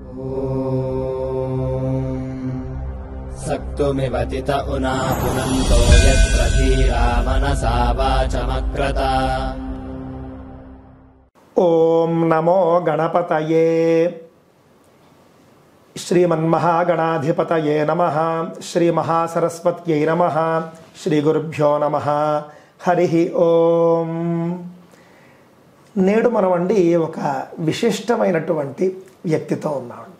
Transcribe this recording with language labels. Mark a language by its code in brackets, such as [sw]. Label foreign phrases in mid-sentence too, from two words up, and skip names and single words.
[sa] सक्तुमिवतित उना पुनन्तो यत्र धीरा मनसा वाचमक्रत। ఓం నమో గణపతయే. శ్రీమన్మహాగణాధిపతయే నమః. శ్రీ మహాసరస్వత్యై నమః. శ్రీ గురుభ్యో నమః. హరి ఓం. [te] నేడు మనమండి ఒక విశిష్టమైనటువంటి వ్యక్తితో ఉన్నామండి.